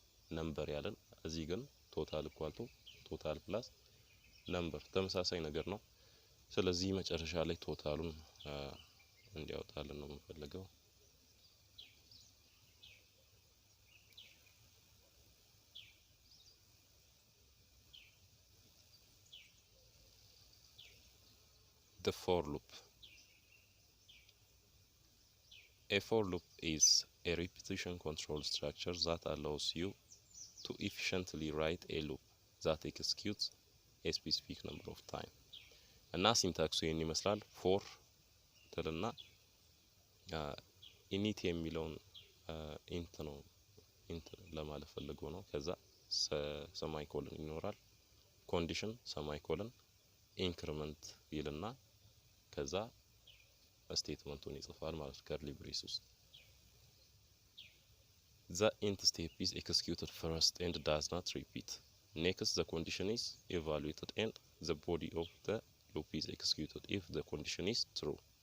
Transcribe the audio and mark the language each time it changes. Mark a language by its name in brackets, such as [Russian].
[Amharic] ነምበር ያለን። እዚህ ግን ቶታል ኢኳል ቱ ቶታል ፕላስ ነምበር ተመሳሳይ ነገር ነው። ስለዚህ መጨረሻ ላይ ቶታሉን እንዲያወጣልን ነው የምንፈልገው። [English] The for loop. A for loop is a repetition control structure that allows you to efficiently write a loop that executes a specific number of time. [Amharic] እና ሲንታክሱ ይሄን ይመስላል። ፎር ትልና ኢኒት የሚለውን ኢንት ነው ኢንት ለማለት ፈልጎ ነው። ከዛ ሰማይ ኮለን ይኖራል። ኮንዲሽን ሰማይ ኮለን ኢንክሪመንት ይልና ከዛ ስቴትመንቱን ይጽፋል ማለት ከርሊ ብሬስ ውስጥ። [English] The int step is executed first and does not repeat. Next the condition is evaluated and the body of the loop is executed if the condition is true.